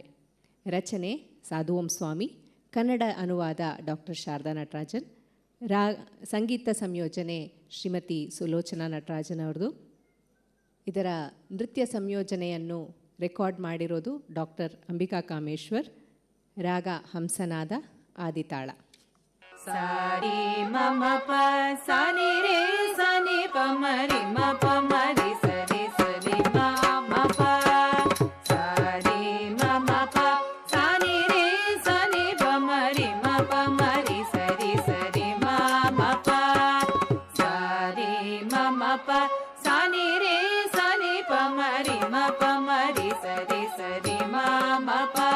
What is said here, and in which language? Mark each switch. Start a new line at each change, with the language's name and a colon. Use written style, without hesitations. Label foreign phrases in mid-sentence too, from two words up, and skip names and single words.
Kannada: ರಚನೆ ಸಾಧುವಂ ಸ್ವಾಮಿ, ಕನ್ನಡ ಅನುವಾದ ಡಾಕ್ಟರ್ ಶಾರದಾ ನಟರಾಜನ್, ಸಂಗೀತ ಸಂಯೋಜನೆ ಶ್ರೀಮತಿ ಸುಲೋಚನಾ ನಟರಾಜನ್ ಅವ್ರದ್ದು. ಇದರ ನೃತ್ಯ ಸಂಯೋಜನೆಯನ್ನು ರೆಕಾರ್ಡ್ ಮಾಡಿರೋದು ಡಾಕ್ಟರ್ ಅಂಬಿಕಾ ಕಾಮೇಶ್ವರ್. ರಾಗ ಹಂಸನಾದ, ಆದಿತಾಳ. ಸಾರಿ ಮಮ ಪ ಸಾನಿ ರೇ ಸಾನಿ ಪ ಮರಿ ಮ ಪ ಮರಿ ಸರಿ ಸರಿ ಮ ಪ ಸಾರಿ ಮಮ ಪ ಸಾನಿ ರೇ ಸಾನಿ ಪ ಮರಿ ಮ ಪ ಮರಿ ಸರಿ ಸರಿ ಮ ಪ ಸಾರಿ ಮಮ ಪ ಸಾನಿ ರೇ ಸಾನಿ ಪ ಮರಿ ಮ ಪ ಮರಿ ಸರಿ ಸರಿ ಮ ಪ